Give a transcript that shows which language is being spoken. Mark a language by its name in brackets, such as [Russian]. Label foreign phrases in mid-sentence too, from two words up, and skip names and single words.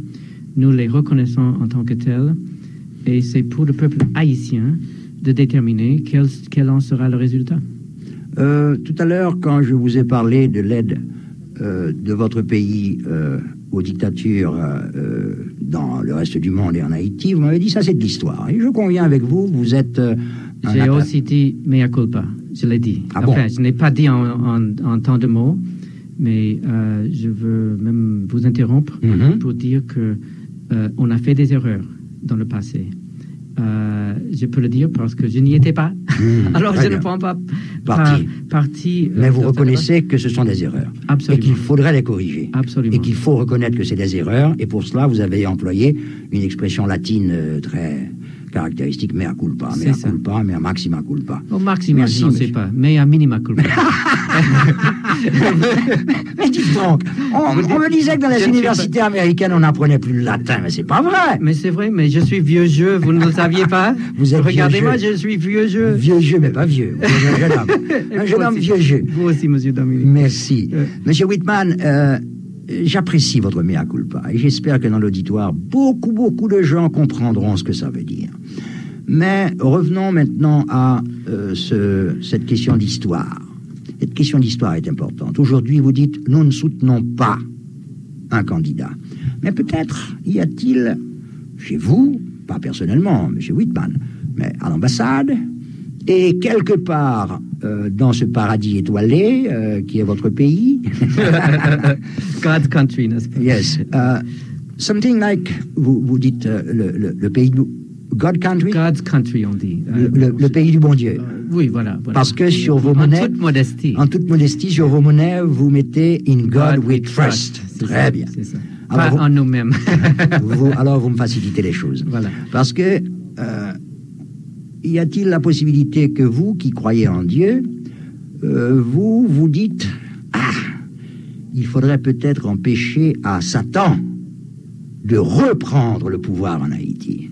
[French] Nous les reconnaissons en tant que telles. Et c'est pour le peuple haïtien de déterminer quel en sera le résultat. Tout à l'heure, quand je vous ai parlé de l'aide de votre pays aux dictatures dans le reste du monde et en Haïti, vous m'avez dit ça c'est de l'histoire. Et je conviens avec vous, vous êtes... J'ai aussi dit [Latin] mea culpa, [French] je l'ai dit. Bon. Je n'ai pas dit en tant de mots, mais je veux même vous interrompre pour dire que on a fait des erreurs dans le passé. Je peux le dire parce que je n'y étais pas. Alors je ne prends pas parti. Mais vous reconnaissez que ce sont des erreurs. Absolument. Et qu'il faudrait les corriger. Absolument. Et qu'il faut reconnaître que c'est des erreurs. Et pour cela, vous avez employé une expression latine très caractéristique, [Latin] mea culpa, mea culpa, mea maxima culpa. [French] Au maxima, je n'en sais pas, [Latin] mea minima culpa. [French] Mais dites donc, on me disait que dans les universités américaines, on n'apprenait plus le latin, mais c'est pas vrai. Mais c'est vrai, mais je suis vieux jeu, vous ne le saviez pas? Vous êtes Regardez-moi, je suis vieux jeu. Vieux jeu, mais pas vieux. Un jeune homme vieux jeu. Vous aussi, monsieur Dominique. Merci. Monsieur Whitman, j'apprécie votre [Latin] mea culpa [French] et j'espère que dans l'auditoire, beaucoup de gens comprendront ce que ça veut dire. Mais revenons maintenant à cette question d'histoire. Cette question d'histoire est importante. Aujourd'hui, vous dites, nous ne soutenons pas un candidat. Mais peut-être y a-t-il, chez vous, pas personnellement, monsieur Whitman, mais à l'ambassade, et quelque part dans ce paradis étoilé qui est votre pays. [English] God's country, [French] n'est-ce pas? [English] Yes. Something like, [French] vous dites le pays du... [English] God country? God's country, [French] on dit. Le pays du bon Dieu. Oui, voilà. Parce que sur vos monnaies... En toute modestie, sur vos monnaies, vous mettez [English] In God we trust. [French] Très bien. C'est ça. Pas en nous-mêmes. Alors vous me facilitez les choses. Voilà. Parce que... y a-t-il la possibilité que vous, qui croyez en Dieu, vous dites, il faudrait peut-être empêcher à Satan de reprendre le pouvoir en Haïti.